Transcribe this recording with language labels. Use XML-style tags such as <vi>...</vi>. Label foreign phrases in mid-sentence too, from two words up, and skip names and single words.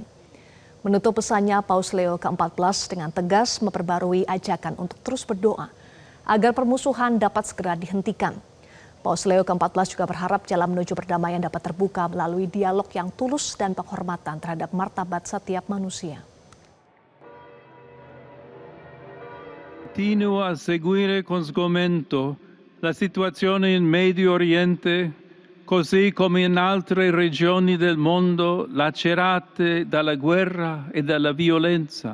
<id>Menutup pesannya, Paus Leo ke-14 dengan tegas memperbarui ajakan untuk terus berdoa agar permusuhan dapat segera dihentikan. Paus Leo ke-14 juga berharap jalan menuju perdamaian dapat terbuka melalui dialog yang tulus dan penghormatan terhadap martabat setiap manusia.</id> <it>Continuo a seguire con sgomento la situazione in Medio Oriente, così come in altre regioni del mondo lacerate dalla guerra e dalla violenza.</it>